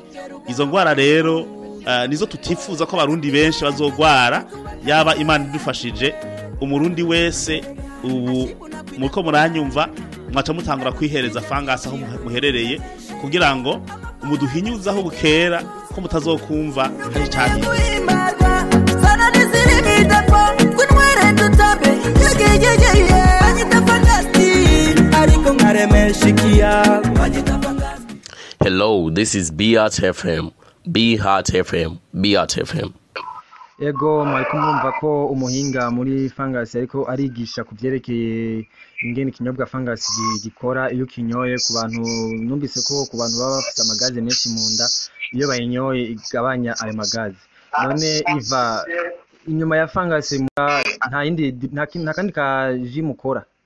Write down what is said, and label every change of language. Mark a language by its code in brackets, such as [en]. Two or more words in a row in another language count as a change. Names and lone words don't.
[rn] Izo ngwara rero nizo tutifuza ko abarundi benshi bazogwara. Yaba Imana idufashije umurundi wese ubu muko muranyumva mwaca mutangura kwihereza fungus aho muherereye kugira ngo umuduhinyuzaho bukera ko mutazokumva hari cyane. [en] Hello, this is B Heart FM. B Heart FM. B Heart FM. [rn] Ego mwariko mumva ko umuhinga muri fungus ariko arigisha kuvyerekeye ingene kinyobwa fungus gikora iyo kinyoye ku bantu. Numvise ko ku bantu baba bafite amagaze menshi mu nda iyo bayinyoye igabanya ayo magaze. None iva inyuma ya fungus nta kandi ka ji mukora.